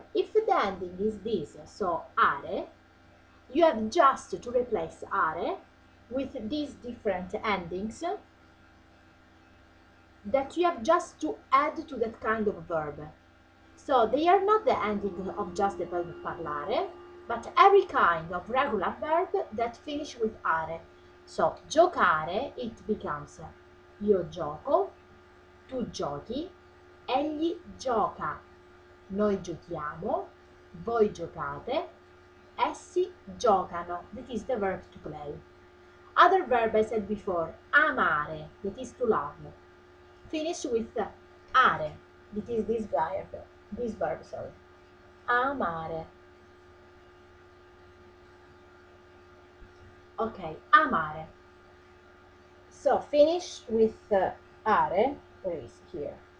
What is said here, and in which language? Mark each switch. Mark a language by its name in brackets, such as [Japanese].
[English] If the ending is this, so are, you have just to replace are with these different endings that you have just to add to that kind of verb. So they are not the ending of just the verb parlare, but every kind of regular verb that finish with are. [Italian] So giocare, [English] it becomes [Italian] io gioco, tu giochi, egli gioca, noi giochiamo, voi giocate, essi giocano. [English] That is the verb to play. Other verb I said before, amare, that is to love. Finish with are, that is this verb, sorry. amare. Okay, amare. So finish with are, where is here?